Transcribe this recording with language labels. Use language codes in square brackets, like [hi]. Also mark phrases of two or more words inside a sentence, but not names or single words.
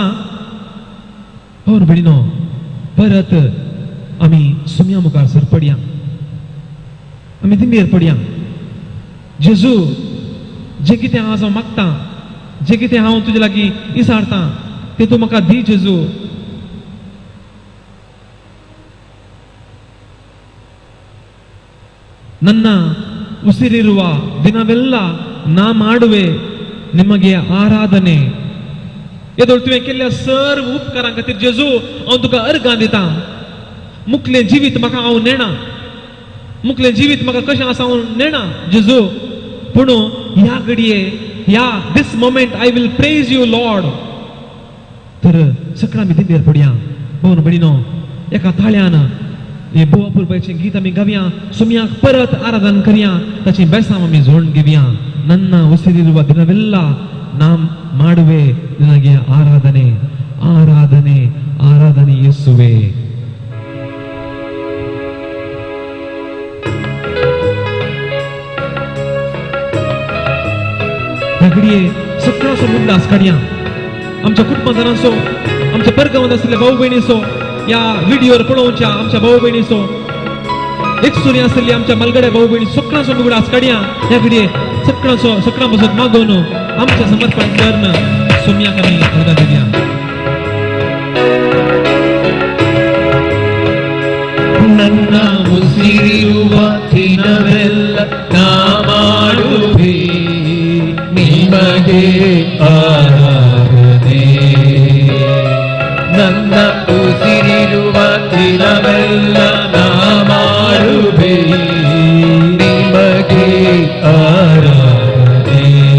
[kok] भाव भयणीनो, परत आमी सुमया मुखार सरपडया, आमी दिमेर पडया. जेजू, जे कितें आज हांव मागतां, जे कितें हांव तुजे लागीं इसारतां, तें तूं म्हाका दी जेजू. [kn] ನನ್ನ ಉಸಿರಿರುವ ದಿನವೆಲ್ಲ ನಾ ಮಾಡುವೆ ನಿಮಗೆ ಆರಾಧನೆ. [kok] येदोळ तुवें केल्ल्या सर्व उपकारां खातीर जेजू हांव तुका अर्गां दितां. मुखलें जिवीत म्हाका हांव नेणा, मुखलें जिवीत म्हाका कशें आसा हांव नेणा जेजू. पूण ह्या घडये, ह्या [en] this moment I will praise you Lord. [kok] तर सगळां आमी दिमेर पडया. भाव भयणीनो, एका ताळ्यान हे बोवापुरबाचें गीत आमी गावया, सुमयाक परत आराधन करया, ताची बेसांव आमी जोडून घेवया. [kn] ನನ್ನ ಉಸಿರಿರುವ ದಿನವೆಲ್ಲ ನಾ ಮಾಡುವೆ ನಿನಗೆ ಆರಾಧನೆ, ಆರಾಧನೆ, ಆರಾಧನೆ ಯೇಸುವೆ. [kok] घडये सगळ्यांचो उल्हास काडया. आमच्या कुटुंबांतल्याचो, आमच्या परगांवांत आसलेल्या भाऊ भयणीचो, या व्हिडिओर पळोवच्या आमच्या भाऊ भयणीचो, एकसुरी आसलेली आमच्या मलगड्या भाऊ भयणी सगळ्यांचो उल्हास काडया. ह्या घडये सगळ्यां पासून मागोवन आमच्या समर्पण करून सुमयाक आमी अर्गां दिवया. [kn] ನನ್ನ ಉಸಿರಿರುವ ದಿನವೆಲ್ಲ ನಾ ಮಾಡುವೆ ನಿಮಗೆ ಆರಾಧನೆ. ನನ್ನ ಉಸಿರಿರುವ ದಿನವೆಲ್ಲ ನಾ ಮಾಡುವೆ ನಿಮಗೆ ಆರಾಧನೆ.